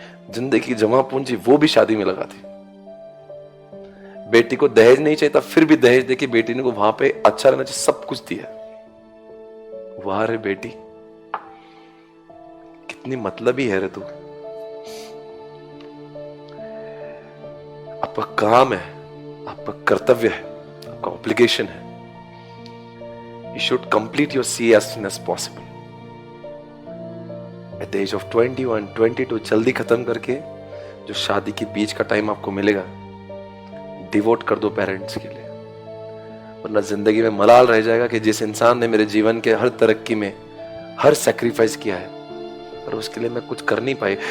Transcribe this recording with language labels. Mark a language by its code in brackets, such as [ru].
[hi] जिंदगी की जमा पूंजी वो भी शादी में लगा दी। बेटी को दहेज नहीं चाहिए था, फिर भी दहेज देके बेटी ने को वहां पे अच्छा रहना चाहिए, सब कुछ दिया। वाह रे बेटी, कितनी मतलबी है रे तू। आपका काम है, आपका कर्तव्य है, आपका ऑब्लिगेशन है। [en] You should complete your CA as soon as possible। At the age of [hi] 21, 22 जल्दी खत्म करके जो शादी के बीच का टाइम आपको मिलेगा डिवोट कर दो पेरेंट्स के लिए, वरना जिंदगी में मलाल रह जाएगा कि जिस इंसान ने मेरे जीवन के हर तरक्की में हर सेक्रीफाइस किया है पर उसके लिए मैं कुछ कर नहीं पाई।